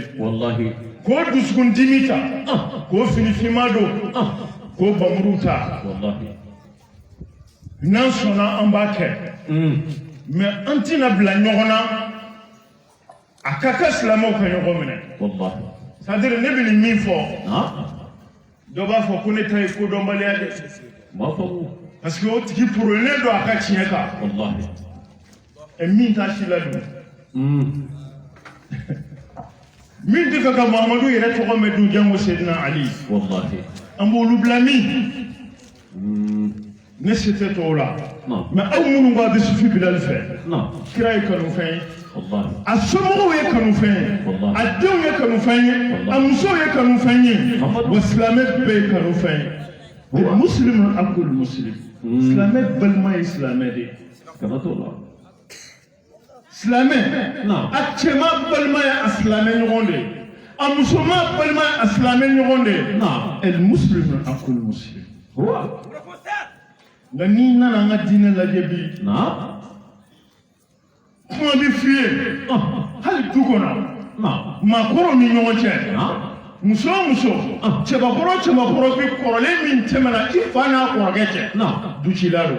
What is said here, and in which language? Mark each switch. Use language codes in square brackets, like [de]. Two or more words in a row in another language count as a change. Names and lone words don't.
[bm] wallahi k'o dusukun dimi ta k'o finifima don k'o bamuru ta wallahi n'an sɔnna an b'a kɛ mais an tɛna bila ɲɔgɔn na a ka kɛ silamɛw ka ɲɔgɔn minɛ wallahi c'est-à-dire ne bɛ nin min fɔ dɔ b'a fɔ ko ne ta ye kodɔnbaliya dɛ ma fɔ [fr] parce que [bm] o tigi porolen don a ka tiɲɛ kan wallahi min t'a si la dun min tɛ fɛ ka Mahamadu yɛrɛ tɔgɔ mɛn dun jango Seydina Ali wallahi an b'olu bila min ne se tɛ tɔw la mais aw minnu b'a bɛ sufi Bilali fɛ kira ye kanufɛn ye a somɔgɔw ye kanufɛn ye a denw ye kanufɛn ye a musow ye kanufɛn ye wa silamɛ bɛɛ ye kanufɛn ye [ar] مسلم أخو مسلم [bm] silamɛ balima ye silamɛ de kana t'o la silamɛ a cɛman balima ye a silamɛ ɲɔgɔn de a musoman balima ye a silamɛ ɲɔgɔn de [ar] المسلم أخو المسلم [bm] nka n'i nana an ka diinɛ lajɛ bi kuma bɛ f'i ye hali du kɔnɔ maakɔrɔw ni ɲɔgɔn cɛ muso o muso cɛbakɔrɔ o cɛbakɔrɔ bɛ kɔrɔlen min tɛmɛna i fa n'a kɔrɔkɛ cɛ ducila don